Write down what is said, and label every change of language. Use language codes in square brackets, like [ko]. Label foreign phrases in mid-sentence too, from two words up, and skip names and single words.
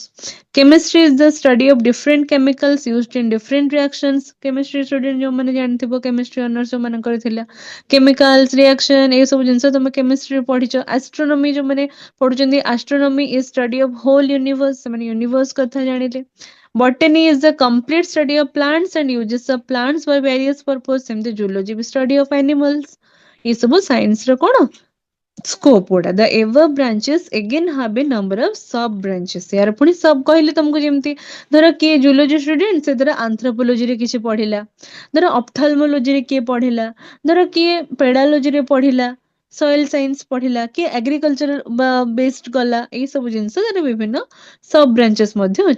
[en] Chemistry is the study of different chemicals used in different reactions. chemistry student [or] ଯୋଉମାନେ ଜାଣିଥିବ, [en] chemistry honours [or] ଯୋଉମାନଙ୍କର ଥିଲା, କେମିକାଲ୍ସ, ରିଆକ୍ସନ, ଏ ସବୁ ଜିନିଷ ତମେ କେମିଷ୍ଟ୍ରିରେ ପଢିଛ। ଆଷ୍ଟ୍ରୋନୋମି ଯୋଉମାନେ ପଢୁଛନ୍ତି, [en] astronomy is study of whole universe, [or] ସେମାନେ ୟୁନିଭର୍ସ କଥା ଜାଣିଲେ। [en] Botany is the complete study of plants and uses of plants for various purposes. [or] ସେମିତି zoology ବି [en] study of animals. [or] ये ସବୁ ସାଇନ୍ସ ର କଣ ସ୍କୋପ ଗୁଡା। [en] The above branches again have a number of sub branches. [or] यार पुणी सब କହିଲେ ତମକୁ, ଯେମିତି ଧର କିଏ [en] zoology student, [or] ସେ ଧର ଆନ୍ଥ୍ରୋପୋଲୋଜିରେ କିଛି ପଢିଲା, ଧର ଅପ୍ଥଲମୋଲୋଜିରେ କିଏ ପଢିଲା, ଧର କିଏ ପେଡାଲୋଜିରେ ପଢିଲା, [en] soil science [or] ପଢିଲା, କିଏ [en] agriculture based [or] ଗଲା, ଏଇ ସବୁ ଜିନିଷ ତାର ବିଭିନ୍ନ [en] sub branches [or] ମଧ୍ୟ ଅଛି।